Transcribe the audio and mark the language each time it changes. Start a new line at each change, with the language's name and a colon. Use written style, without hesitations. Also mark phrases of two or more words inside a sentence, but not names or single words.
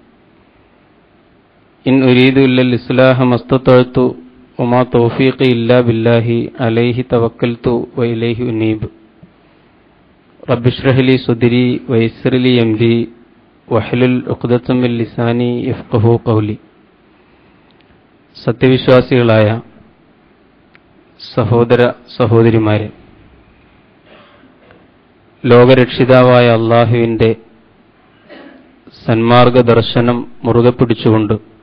Arabic: إن أريد إلا الإصلاح ما استطعت وما توفيقي إلا بالله عليه توكلت وإليه أنيب رب اشرح لي صدري ويسر لي أمري واحلل عقدة من لساني يفقهوا قولي.
Malayalam: സത്യവിശ്വാസികളായ സഹോദര സഹോദരിമാരെ, ലോകരക്ഷിതാവായ അള്ളാഹുവിൻ്റെ സന്മാർഗ ദർശനം മുറുകെ പിടിച്ചുകൊണ്ട്